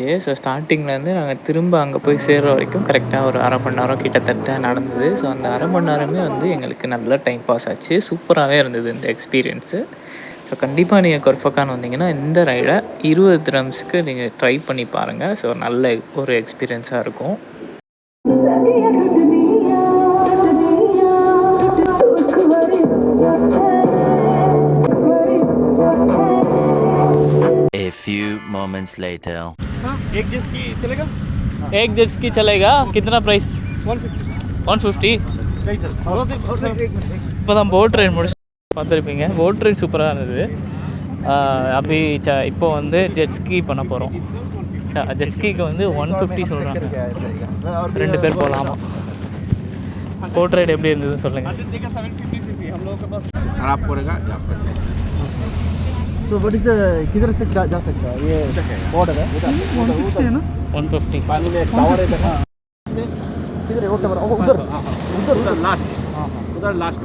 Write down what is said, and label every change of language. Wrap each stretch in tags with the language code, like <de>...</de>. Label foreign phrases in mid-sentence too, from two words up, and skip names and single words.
<ta>ஸோ ஸ்டார்டிங்லேருந்து நாங்கள் திரும்ப அங்கே போய் சேர்ற வரைக்கும் கரெக்டாக ஒரு 1/2 மணி நேரம் கிட்டத்தட்ட நடந்தது. ஸோ அந்த 1/2 மணி நேரமே வந்து எங்களுக்கு நல்ல</ta> <en>time pass</en> <ta>ஆச்சு. சூப்பராகவே இருந்தது இந்த எக்ஸ்பீரியன்ஸு. ஸோ கண்டிப்பாக நீங்கள் கொர்ஃபக்கான் வந்தீங்கன்னா இந்த ரைடை 20 திரம்ஸ்க்கு நீங்கள் ட்ரை பண்ணி பாருங்கள். ஸோ நல்ல ஒரு எக்ஸ்பீரியன்ஸாக இருக்கும்.</ta> <en>A few moments later.</en> <hi>एक जेट की चलेगा? एक जेट स्की चलेगा? कितना प्राइस? 150 150. नहीं सर</hi> <ta>இப்போ தான்</ta> <en>boat ride</en> <ta>முடிச்சு பார்த்துருப்பீங்க.</ta> <en>boat ride</en> <ta>சூப்பராக இருந்தது. அப்படி இப்போ வந்து ஜெட்ஸ்கி பண்ண போகிறோம். ஜெட்ஸ்கிக்கு வந்து 150 சொல்கிறாங்க. 2 பேர் போகலாமா?</ta> <en>boat ride</en> <ta>எப்படி இருந்ததுன்னு சொல்லுங்கள்.</ta> <hi>750 सीसी हम लोगों के पास खराब पड़ेगा तो बड़ी से किधर से जा सकता है ये बॉर्डर है उधर है ना 150. पानी में टावर है देखा किधर है वो कैमरा उधर उधर लास्ट उधर लास्ट</hi>